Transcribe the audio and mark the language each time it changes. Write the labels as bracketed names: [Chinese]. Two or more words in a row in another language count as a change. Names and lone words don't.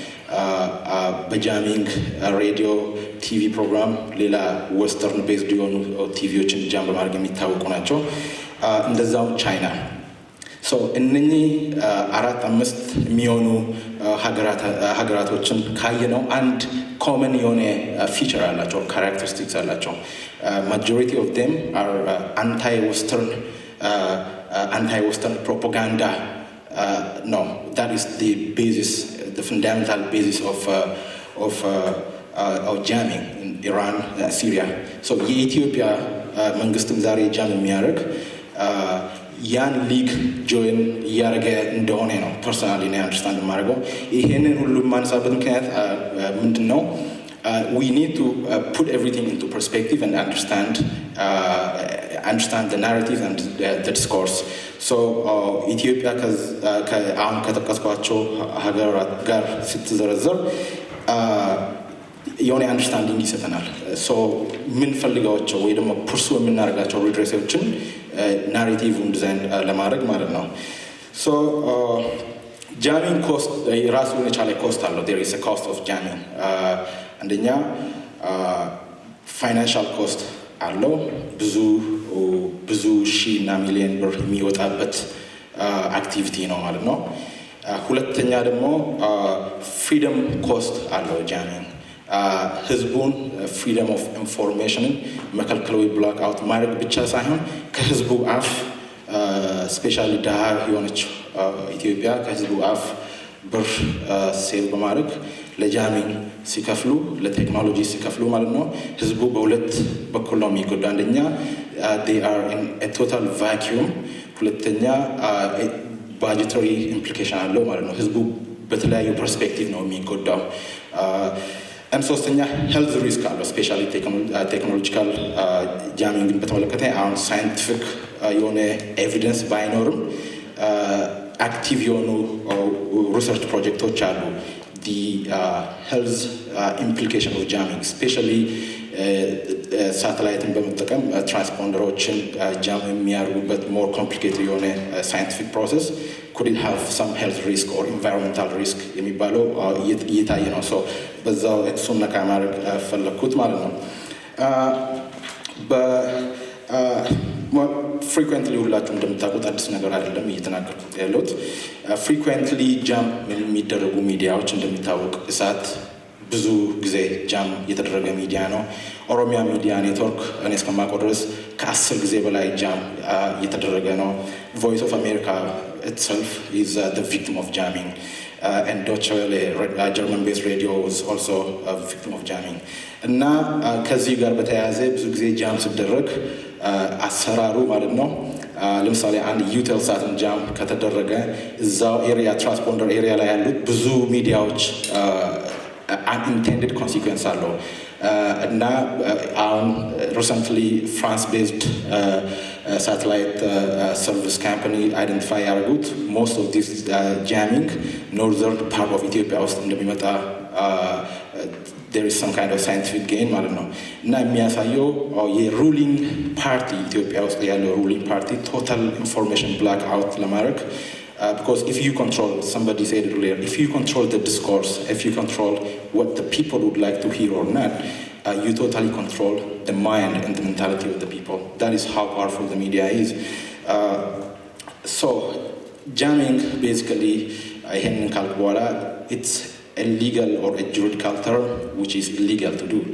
[Amharic] በጃሚንግ ሬዲዮ፣ [English] TV program፣ [Amharic] ሌላ [English] western based [Amharic] የሆኑ ቲቪዎችን ጃም በማድረግ የሚታወቁ ናቸው። እንደዛው ቻይና። ሶ እነኚህ 4-5 የሚሆኑ ሀገራቶችን ካየነው አንድ ኮመን የሆነ ፊቸር አላቸው፣ ካራክተሪስቲክስ አላቸው። [English] majority of them are anti western propaganda ነው። that is the basis, the fundamental basis of jamming in Iran, Syria. [Amharic] So የኢትዮጵያ መንግስትም ዛሬ ጃም የሚያደርግ ያን ሊግ ጆይን እያደረገ እንደሆነ ነው ፐርሰናሊ ነው አንደርስታንድ የማደርገው። ይሄንን ሁሉ የማነሳበት ምክንያት ምንድን ነው? [English] We need to put everything into perspective and understand the narrative and the discourse. [Amharic] So ኢትዮጵያ አሁን ከጠቀስኳቸው ሀገራት ጋር ስትዘረዘር የሆነ አንደርስታንዲንግ ይሰጠናል። ሶ የምንፈልጋቸው ወይ ደግሞ ፕርሱ የምናደርጋቸው ሪድሬሶችን ናሬቲቭን ዲዛይን ለማድረግ ማለት ነው። ሶ [English] jamming cost [Amharic] ራሱን የቻለ ኮስት አለው። [English] there is a cost of jamming. [Amharic] አንደኛ [English] financial cost [Amharic] አለው። ብዙ ሺህ እና ሚሊዮን ብር የሚወጣበት አክቲቪቲ ነው ማለት ነው። ሁለተኛ ደግሞ [English] freedom cost [Amharic] አለው ጃሚንግ። ህዝቡን [English] freedom of informationን [Amharic] መከልከል ወይ [English] black out [Amharic] ማድረግ ብቻ ሳይሆን ከህዝቡ አፍ ስፔሻሊ ድሃ የሆነች ኢትዮጵያ ከህዝቡ አፍ ብር ሴቭ በማድረግ ለጃሚንግ ሲከፍሉ ለቴክኖሎጂ ሲከፍሉ ማለት ነው ህዝቡ በሁለት በኩል ነው የሚጎዳ። አንደኛ [English] they are in a total vacuum፣ [Amharic] ሁለተኛ [English] budgetary implication [Amharic] አለው ማለት ነው። ህዝቡ በተለያዩ ፐርስፔክቲቭ ነው የሚጎዳው። ሶስተኛ [English] health risk [Amharic] አለው። ስፔሻሊ ቴክኖሎጂካል ጃሚንግን በተመለከተ አሁን ሳይንቲፊክ የሆነ ኤቪደንስ ባይኖርም አክቲቭ የሆኑ ሪሰርች ፕሮጀክቶች አሉ። [English] the health implication of jamming, especially [Amharic] ሳተላይትን በመጠቀም ትራንስፖንደሮችን ጃም የሚያደርጉበት [English] more complicated [Amharic] የሆነ [English] scientific process could it have some health risk or environmental risk [Amharic] የሚባለው እየታየ ነው። ሶ በዛው እሱን ነካ ማድረግ ፈለኩት ማለት ነው። ፍሪኩዌንትሊ ሁላችሁ እንደምታውቁት አዲስ ነገር አይደለም እየተናገርኩት ያለሁት። ፍሪኩዌንትሊ ጃም የሚደረጉ ሚዲያዎች እንደሚታወቅ እሳት ብዙ ጊዜ ጃም የተደረገ ሚዲያ ነው። ኦሮሚያ ሚዲያ ኔትወርክ እኔ እስከማውቀው ድረስ ከ10 ጊዜ በላይ ጃም የተደረገ ነው። ቮይስ ኦፍ አሜሪካ [English] itself is the victim of jamming, and Deutsche Welle, German based radio, is also a victim of jamming. [Amharic] እና ከዚህ ጋር በተያያዘ ብዙ ጊዜ ጃም ሲደረግ አሰራሩ ማለት ነው ለምሳሌ አንድ ዩቴልሳትን ጃም ከተደረገ እዛው ኤሪያ [English] transponder area [Amharic] ላይ ያሉት ብዙ ሚዲያዎች [English] unintended consequence [Amharic] አለው እና አሁን [English] recently France based satellite service company identify ያደረጉት most of this jamming northern part of Ethiopia [Amharic] ውስጥ እንደሚመጣ [English] there is some kind of scientific gain [Amharic] ማለት ነው እና የሚያሳየው የሩሊንግ ፓርቲ ኢትዮጵያ ውስጥ ያለው ሩሊንግ ፓርቲ [English] total information black out ለማድረግ because if you control, somebody said earlier, if you control the discourse, if you control what the people would like to hear or not, you totally control the mind and the mentality of the people. That is how powerful the media is. So, jamming basically, it's a legal or a juridical term which is illegal to do.